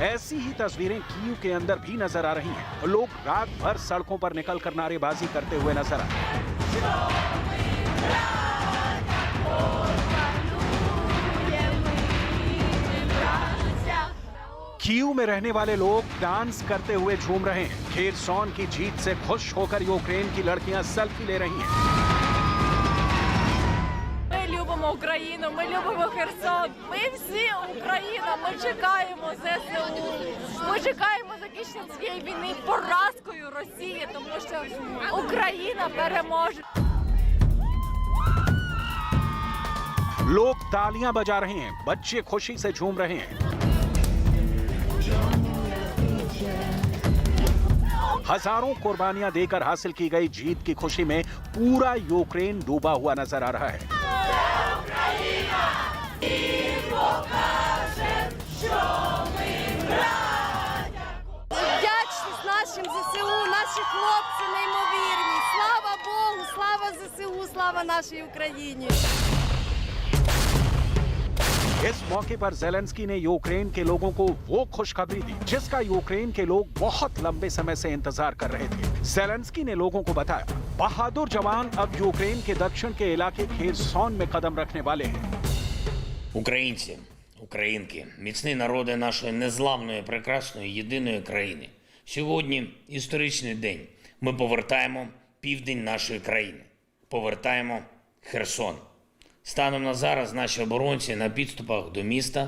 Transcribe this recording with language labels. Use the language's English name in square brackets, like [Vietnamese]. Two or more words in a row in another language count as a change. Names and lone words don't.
[Hindi] ऐसी ही तस्वीरें कीव के अंदर भी नजर आ रही हैं। लोग रात भर सड़कों पर निकलकर नारेबाजी करते हुए नजर आ रहे हैं। कीव में रहने वाले लोग डांस करते हुए झूम रहे हैं। खेरसॉन की जीत से खुश होकर यूक्रेन की लड़कियां सेल्फी ले रही हैं। [Ukrainian] Ми любимо Україну, ми любимо Херсон. Ми всі Україна. Ми чекаємо ЗСУ. Ми чекаємо закінчення цієї війни поразкою Росії, тому що Україна переможе. [Hindi] लोग तालियां बजा रहे हैं, बच्चे खुशी से झूम रहे हैं। हजारों कुर्बानियां देकर हासिल की गई जीत की खुशी में पूरा यूक्रेन डूबा हुआ नजर आ रहा है। [Ukrainian] Вдячність нашим ЗСУ, наші хлопці неймовірні. Слава Богу, слава ЗСУ, слава нашій Україні. [Hindi] इस मौके पर जेलेंस्की ने यूक्रेन के लोगों को वो खुशखबरी दी जिसका यूक्रेन के लोग बहुत लंबे समय से इंतजार कर रहे थे। जेलेंस्की ने लोगों को बताया, बहादुर जवान अब यूक्रेन के दक्षिण के इलाके खेरसॉन में कदम रखने वाले हैं। [Ukrainian] Українці, українки, міцні народи нашої незламної, прекрасної, єдиної країни. Сьогодні історичний день. Ми повертаємо південь нашої країни. Повертаємо Херсон. Станом на зараз наші оборонці на підступах до міста.